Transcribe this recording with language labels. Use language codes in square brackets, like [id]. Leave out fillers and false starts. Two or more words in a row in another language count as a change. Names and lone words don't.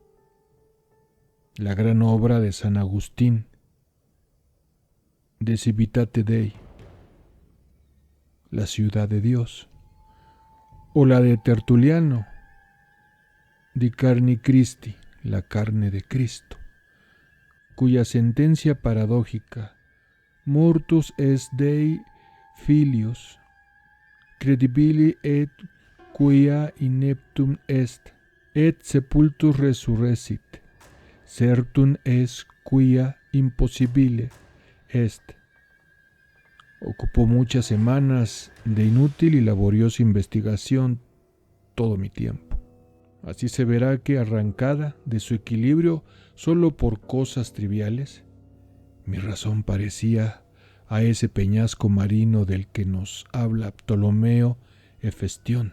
[es] la gran obra de San Agustín, [la] De Civitate Dei, [es] la ciudad de Dios, o la de Tertuliano, Di Carni Christi, la carne de Cristo, cuya sentencia paradójica, [la] Mortus est Dei filius, credibili et quia ineptum est, et sepultus resurrecit, certum est quia impossibile est. [es] Ocupó muchas semanas de inútil y laboriosa investigación todo mi tiempo. Así se verá que, arrancada de su equilibrio solo por cosas triviales, mi razón parecía a ese peñasco marino del que nos habla Ptolomeo Hefestión,